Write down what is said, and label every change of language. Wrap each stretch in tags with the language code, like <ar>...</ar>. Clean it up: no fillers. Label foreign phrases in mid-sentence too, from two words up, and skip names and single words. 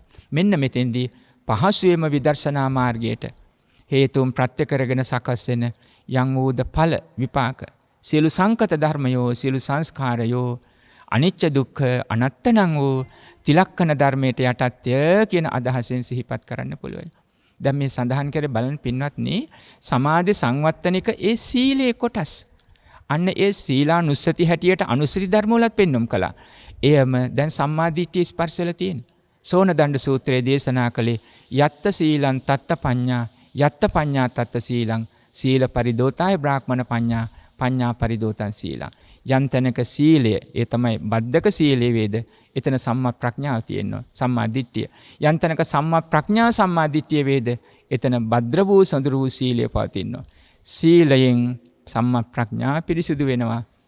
<si>මෙන්න මෙතෙන්දී පහසුවේම විදර්ශනා මාර්ගයට හේතුන් ප්‍රත්‍ය කරගෙන සකස් වෙන යම් වූද ඵල විපාක සියලු සංකත ධර්මයෝ සියලු සංස්කාරයෝ අනිච්ච දුක්ඛ අනත්තනං වූ තිලක්කන ධර්මයට යටත්ය කියන අදහසෙන් සිහිපත් කරන්න පුළුවන්. දැන් මේ සඳහන් කරේ බලන්න පින්වත්නි සමාධි සංවත්තනික ඒ සීලේ කොටස්. අන්න ඒ සීලානුස්සති හැටියට අනුස්සති ධර්ම වලත් පෙන්වම් කළා. එයම දැන් සම්මාදිට්ඨිය ස්පර්ශ වෙලා තියෙන. සෝන දණ්ඩ සූත්‍රයේ දේශනා කළේ</si> <pi>යත්ත සීලං තත්ත පඤ්ඤා යත්ත පඤ්ඤා තත්ත සීලං සීල පරිදෝතාය බ්‍රාහ්මණ පඤ්ඤා පඤ්ඤා පරිදෝතං සීලං.</pi> <si>යන්තනක සීලය ඒ තමයි බද්ධක සීලයේ වේද එතන සම්මා ප්‍රඥාව තියෙනවා සම්මා දිට්ඨිය. යන්තනක සම්මා ප්‍රඥා සම්මා දිට්ඨිය වේද එතන භද්‍ර වූ සඳුරු වූ සීලය පවතිනවා. සීලයෙන් සම්මා ප්‍රඥා පිරිසුදු වෙනවා.</si>